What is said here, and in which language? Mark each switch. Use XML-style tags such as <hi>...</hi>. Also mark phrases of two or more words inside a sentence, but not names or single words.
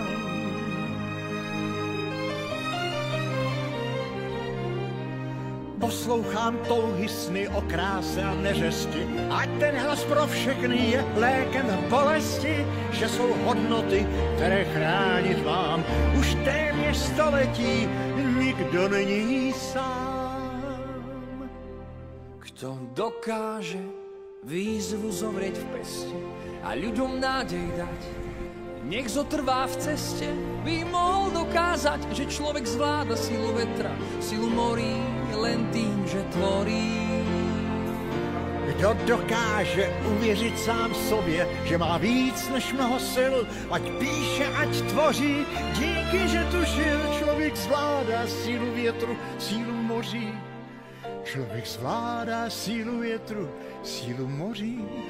<cs>Poslouchám touhy, sny o kráse a neřesti, ať ten hlas pro všechny je lékem bolesti, že jsou hodnoty, které chránit mám už téměř století, nikdo není sám.</cs> <sk>Kto dokáže výzvu zovrieť v peste a ľuďom nádej dať, nech zotrvá v ceste, by mohol dokázať, že človek zvláda silu vetra, silu morí, len tým, že tvorí.</sk> <cs>Kdo dokáže uvěřit sám sobě, že má víc než mnoho sil, ať píše, ať tvoří, díky, že tu žil, člověk zvládá sílu větru, sílu moří. Člověk zvládá sílu větru, sílu moří.</cs>